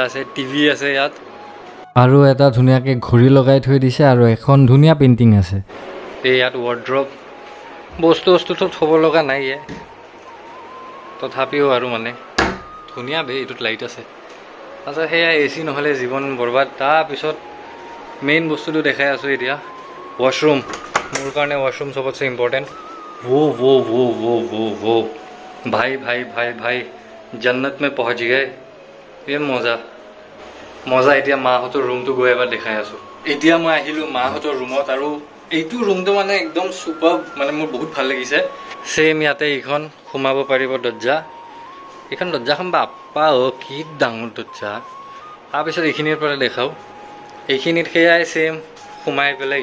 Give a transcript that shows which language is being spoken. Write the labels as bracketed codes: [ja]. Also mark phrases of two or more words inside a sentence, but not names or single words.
[as] আছে টিভি আছে ইয়াত আৰু এটা ধুনীয়াকৈ ঘড়ী লগাই থৈ দিছে আৰু এখন ধুনীয়া পেইন্টিং আছে এই ইয়াত ৱাৰ্ড্ৰব বস্তু বস্তু তো থব লগা নাই তথাপিও আৰু মানে ধুনীয়া বে এইটোত লাইট আছে আচ্ছা সেয়া এচি নহলে জীৱন বৰবাদ তাৰপিছত মেইন বস্তুটো দেখাই আছো এতিয়া ওয়াশৰুম মোৰ কাৰণে ওয়াশৰুম সবতছে ইম্পৰ্টেণ্ট [hi] वो भाई भाई भाई भाई जन्नत में पहुंच गए ये मजा मजा [as] এতিয়া মাহঁতৰ ৰুমটো গৈ এবাৰ দেখাই আছো এতিয়া মই আহিলো মাহঁতৰ ৰুমত আৰু এইটো ৰুমটো মানে একদম সুপাৰ মানে মোৰ বহুত ভাল লাগিছে সেম ইয়াতে এখন খুমাব পাৰিব দৰ্জা এখন দৰ্জাখন বাপ্পা কি ডাঙৰ দৰ্জা তাৰপিছত এইখিনিৰ পৰা দেখাও এইখিনিত সেয়াই সেম খুমাই পেলাই